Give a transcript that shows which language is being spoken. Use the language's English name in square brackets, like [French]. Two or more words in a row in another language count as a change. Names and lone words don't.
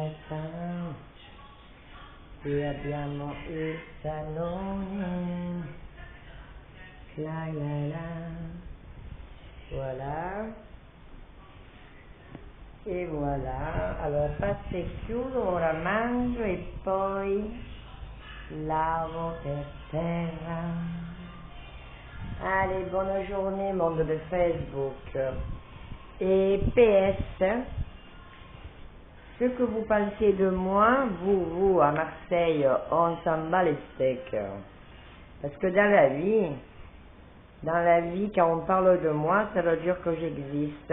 [Italian] Qui abbiamo il salone. [French] La. Voilà. [Italian] E voilà. Allora passo e chiudo, ora mangio e poi lavo per terra. [French] Allez, bonne journée, monde de Facebook. Et PS, ce que vous pensez de moi, vous, à Marseille, on s'en bat les steaks. Parce que dans la vie, quand on parle de moi, ça veut dire que j'existe.